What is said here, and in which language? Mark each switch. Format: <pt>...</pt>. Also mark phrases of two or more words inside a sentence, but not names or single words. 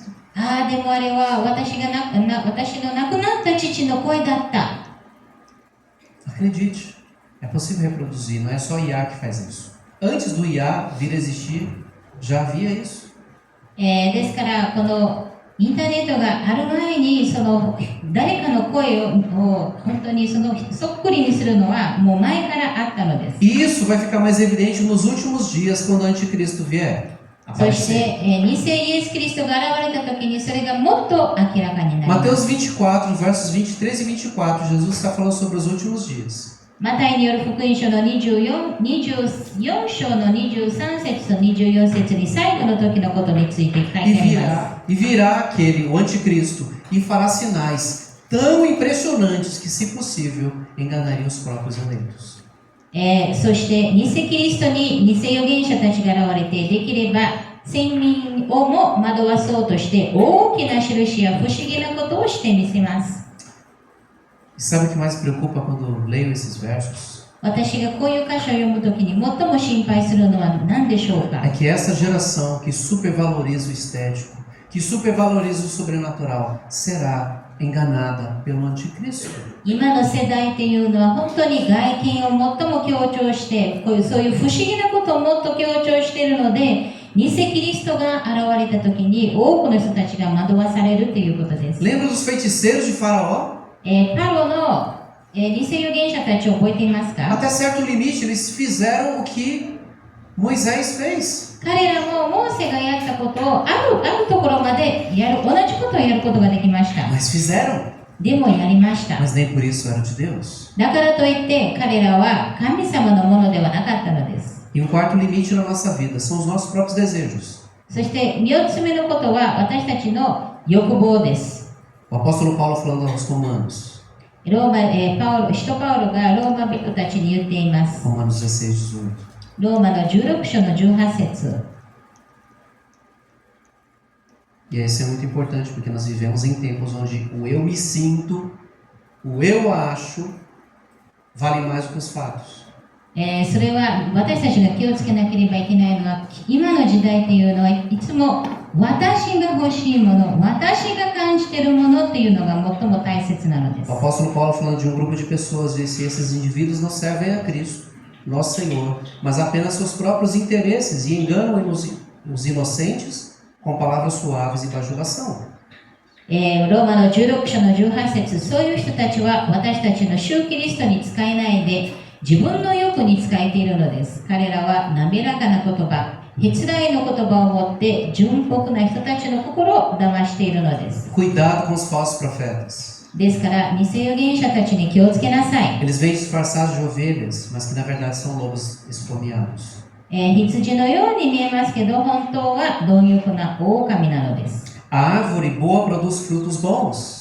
<ja>ああ、でもあれは私の亡くなった父の声だった。</ja> <pt>Acredite, é possível reproduzir, não é só IA que faz isso. Antes do IA vir existir, já havia isso.</pt> <ja>ですから、このインターネットがある前に、その誰かの声を本当にそっくりにするのはもう前からあったのです。</ja> <pt>E isso vai ficar mais evidente nos últimos dias, quando o anticristo vier.</pt> <ja>そして、偽イエス・キリストが現れた時にそれがもっと明らかになります。</ja> <pt>Mateus 24, versos 23 e 24, Jesus está falando sobre os últimos dias.</pt> <ja>マタイによる福音書の24章の23節と24節に最後の時のことについて書いてあります。</ja> <pt>E virá aquele, o anticristo, e fará sinais tão impressionantes que, se possível, enganariam os próprios eleitos.</pt> <ja>そして偽キリストに偽預言者たちが現れて、できれば先民をも惑わそうとして大きな印や不思議なことをしてみせます。</ja> <pt>E sabe o que mais preocupa quando leio esses versos?</pt> <ja>私がこういう箇所を読むときに最も心配するのは何でしょうか。</ja> <pt>É que essa geração que supervaloriza o estético, que supervaloriza o sobrenatural, será enganada pelo anticristo.</pt> <ja>今の世代っていうのは本当に外見を最も強調して、そういう不思議なことをもっと強調しているので、偽キリストが現れた時に多くの人たちが惑わされるということです。</ja> <pt>Lembra dos feiticeiros de Faraó?</pt> <ja>パロの、偽預言者たちを覚えていますか？</ja> <pt>Até certo limite, eles fizeram o que Moisés fez.</pt> <ja>彼らもモーセがやったことをあるところまで同じことをやることができました。</ja> <pt>Mas fizeram.</pt> <ja>でもやりました。</ja> <pt>Mas nem por isso eram de Deus.</pt> <ja>だからといって彼らは神様のものではなかったのです。</ja> <pt>E um quarto limite na nossa vida são os nossos próprios desejos.</pt> <ja>そして4つ目のことは私たちの欲望です。</ja> <pt>O apóstolo Paulo falando aos Romanos,</pt> <ja>使徒パウロがローマ人たちに言っています。</ja> <pt>Romanos 16, 18.</pt> <ja>ローマの16章の18節。</ja> <pt>E isso é muito importante porque nós vivemos em tempos onde o eu me sinto, o eu acho, vale mais do que os fatos.</pt> <ja>それは私たちが気をつけなければいけないのは、今の時代っていうのはいつも私が欲しいもの、私が感じているものっていうのが最も大切なのです。</ja> <pt>O apóstolo Paulo falando de um grupo de pessoas disse: esses indivíduos não servem a Cristo. nosso Senhor, mas apenas seus próprios interesses e enganam os inocentes com palavras suaves e bajulação.</pt> <ja>ローマの16章の18節、そういう人たちは私たちの主キリストに使えないで自分の欲に使えているのです。彼らは滑らかな言葉、へつらいの言葉を持って純朴な人たちの心を騙しているのです。</ja> <pt>Cuidado com os falsos profetas.</pt> <ja>ですから偽預言者たちに気をつけなさい。</ja> <pt>Eles vêm disfarçados de ovelhas, mas que na verdade são lobos esfomeados.</pt> <ja>羊のように見えますけど本当は貪欲な狼なのです。</ja> <pt>A árvore boa produz frutos bons.</pt>